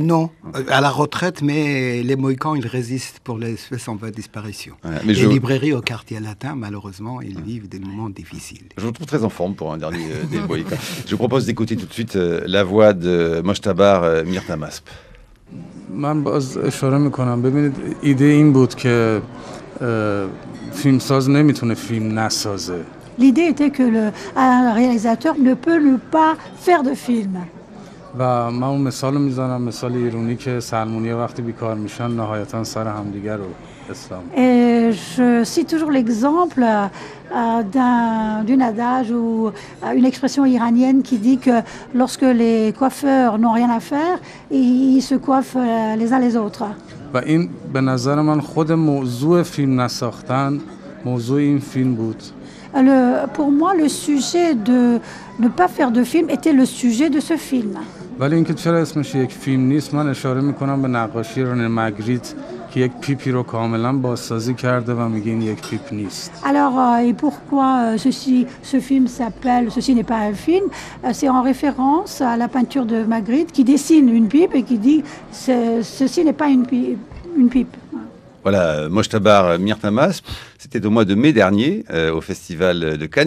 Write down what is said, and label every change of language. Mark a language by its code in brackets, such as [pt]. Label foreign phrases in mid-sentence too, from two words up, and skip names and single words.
[fr] Non, à la retraite, mais les Mohicans, ils résistent pour les espèces en voie de disparition. Ouais, les librairies au quartier latin, malheureusement, ils vivent des moments difficiles. Je vous trouve très en forme pour un dernier des Mohicans. Je vous propose d'écouter tout de suite la voix de Mojtaba Mirtamasp. [fa] من باز اشاره میکنم ببینید ایده این بود که فیلمساز نمیتونه فیلم نسازه. [fr] L'idée était que un réalisateur ne peut ne pas faire de film. [fa] و من اون مثال میزنم، مثال ایرانی که سلمونی وقتی بیکار میشن نهایتا سر همدیگر رو اسلام. [fr] Et je cite toujours l'exemple d'un adage ou une expression iranienne qui dit que lorsque les coiffeurs n'ont rien à faire, ils se coiffent les uns les autres. [fa] و این به نظر من خود موضوع فیلم نساختن موضوع این فیلم بود. [fr] Pour moi, le sujet de ne pas faire de film était le sujet de ce film. [fa] ولی اینکه چرا اسمش یک فیلم نیست، من اشاره میکنم به نقاشی رنه مگریت که یک پیپی رو کاملا بازسازی کرده و میگه این یک پیپ نیست. [fr] Alors, et pourquoi ce film s'appelle Ceci n'est pas un film? C'est en référence à la peinture de Magritte qui dessine une pipe et qui dit ceci n'est pas une pipe. Voilà, Mojtaba Mirtamasp, c'était au mois de mai dernier au Festival de Cannes.